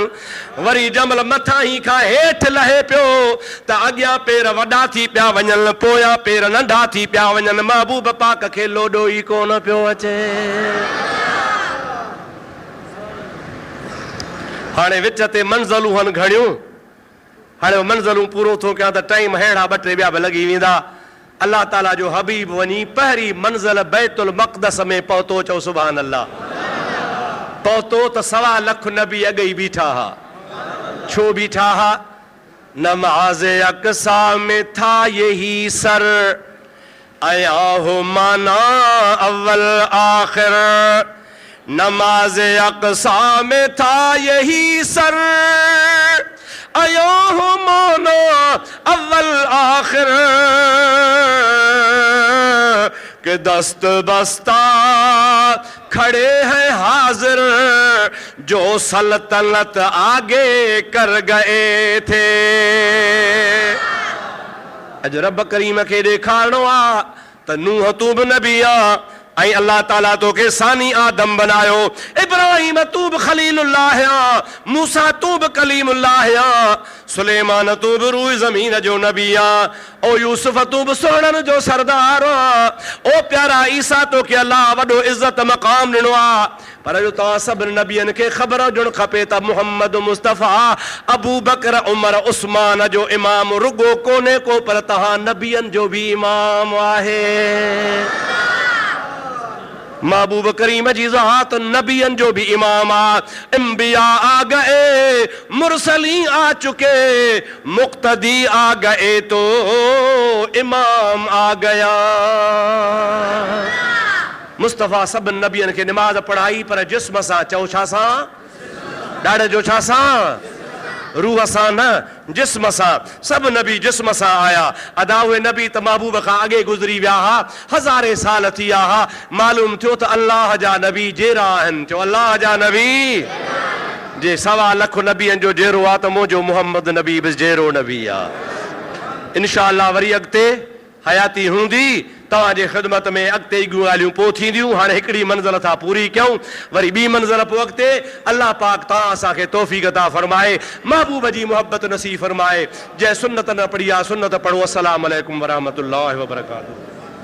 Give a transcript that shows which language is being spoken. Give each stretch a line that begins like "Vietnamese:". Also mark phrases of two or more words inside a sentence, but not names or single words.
Sindhi: वरी जमल मथां ई खां हेठि लहे पियो त अॻियां पेर वॾा थी पिया वञनि, पोयां पेर नंढा थी पिया वञनि। महबूब पाक खे लोॾो ई कोन पियो अचे। हाणे विच ते मंज़लूं हन घणियूं, हाणे मंज़लूं पूरो थो कयां त टाइम अहिड़ा ॿ टे ॿिया बि लॻी वेंदा। अल्लाह ताला जो हबीब वञी पहिरीं मंज़िल बैतुल मक़दस में पहुतो, चओ
Arabic: سبحان الله.
Sindhi: पहुतो त 1.25 लख नबी अॻे ई बीठा हा। छो बीठा हा?
Urdu: نماز اقصیٰ میں تھا یہی سر، آیا ہو مانا اول آخر. نماز اقصیٰ میں تھا یہی سر، آیا ہو مانا اول آخر. کے دست بستہ کھڑے ہیں حاضر، جو سلطنت آگے کر گئے تھے.
Sindhi: अज रब करीम खे ॾेखारणो आ त नूह तू बि नबी आ, ऐं अल्लाह ताला तोखे सानी आदम बनायो। इब्राहिम तू बि खलीलुल्लाह आ, मूसा तू बि कलीमुल्लाह आ, सुलेमान तू बि रूह ज़मीन जो नबी आ, ओ यूसुफ तू बि सोहणनि जो सरदार आ, ओ प्यारा ईसा तोखे अल्लाह वॾो इज़त मक़ाम ॾिनो आ। पर जो तव्हां सभिनी नबियनि खे ख़बर हुजणु खपे त मुहम्मद मुस्तफ़ा अबू बकर उमर उस्मान जो इमाम रुगो कोन्हे को, पर तव्हां नबियनि जो बि इमाम आहे। महबूब करीम जी ज़ात नबियन जो भी इमाम आ।
Urdu: انبیا آ گئے، مرسلی آ چکے، مقتدی آ گئے تو امام آ گیا. مصطفیٰ سب نبیوں کے نماز پڑھائی
Sindhi: पर जिस्म सां, चओ छा सां? ॾाढे जो छा सां? रूह सां न, जिस्म सां। सब नबी जिस्म सां आया। अदा हुए नबी त महबूब खां अॻे गुज़री विया हा, हज़ारे साल थी विया हा। मालूम थियो त अल्लाह जा नबी जहिड़ा आहिनि, चओ अल्लाह जा नबी जे 1.25 लख नबियनि जो जहिड़ो आहे त मुंहिंजो मुहम्मद नबी बि जहिड़ो नबी आहे।
Arabic: إن شاء الله
Sindhi: वरी अॻिते हयाती हूंदी, तव्हांजे ख़िदमत में अॻिते इॻियूं ॻाल्हियूं पोइ थींदियूं। हाणे हिकिड़ी मंज़िल था पूरी कयूं, वरी ॿी मंज़िल पोइ अॻिते। अल्लाह पाक तव्हां असांखे तौफ़ीक़ अता फ़रमाए, महबूब जी मोहब्बत नसीब फ़रमाए। जंहिं सुन्नत न पढ़ी आहे सुन्नत पढ़ो।
Arabic: السلام عليكم ورحمة الله وبركاته.